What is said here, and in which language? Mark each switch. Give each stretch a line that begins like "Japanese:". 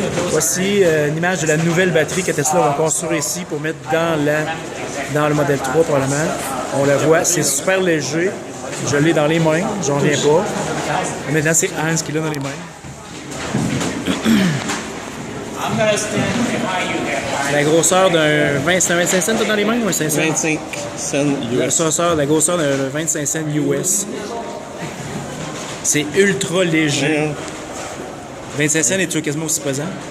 French: Voici une image de la nouvelle batterie que Tesla va construire ici pour mettre dans le modèle 3 probablement. On la voit, c'est super léger. Je l'ai dans les mains, j'en reviens pas. Et maintenant, c'est Hans qui l'a dans les mains.
English: I'm gonna stand behind you there.
French: La grosseur d'un 25 cents t'as dans les mains ou un 5 cents? 25 cents La grosseur d'un 25 cents US. C'est ultra léger. 25 cents est quasiment aussi pesant.